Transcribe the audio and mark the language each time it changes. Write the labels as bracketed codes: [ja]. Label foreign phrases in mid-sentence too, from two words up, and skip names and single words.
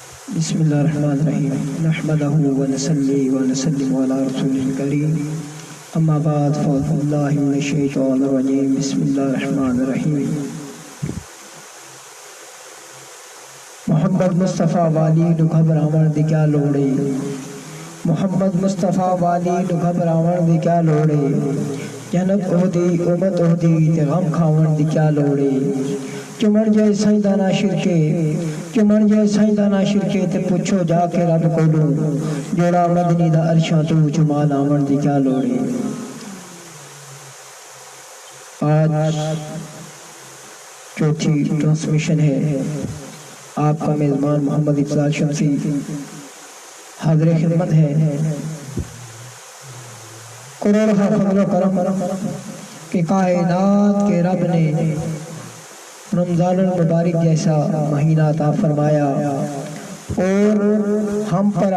[ar] بسم اللہ الرحمن الرحیم نحمده ونصلی ونسلم علی رسول الکریم اما بعد فاعوذ باللہ من الشیطان الرجیم بسم اللہ الرحمن الرحیم [pa] محمد مصطفیٰ والی نو گھبراون دی کیا لوڑے محمد مصطفیٰ والی نو گھبراون دی کیا لوڑے جنت اہدی امت اہدی تے غم کھاون دی کیا لوڑے چمن جے سائیں شرکے چمن جے سائیں شرکے تے پوچھو جا کے رب کولوں جوڑا مدنی دا عرشاں تو جمال آون دی کیا لوڑے آج [ur] چوتھی ٹرانسمیشن ہے آپ کا میزبان محمد افضال شمسی حاضر خدمت ہے کروڑ فضل و کرم کہ کائنات کے رب نے رمضان المبارک جیسا مہینہ عطا فرمایا اور ہم پر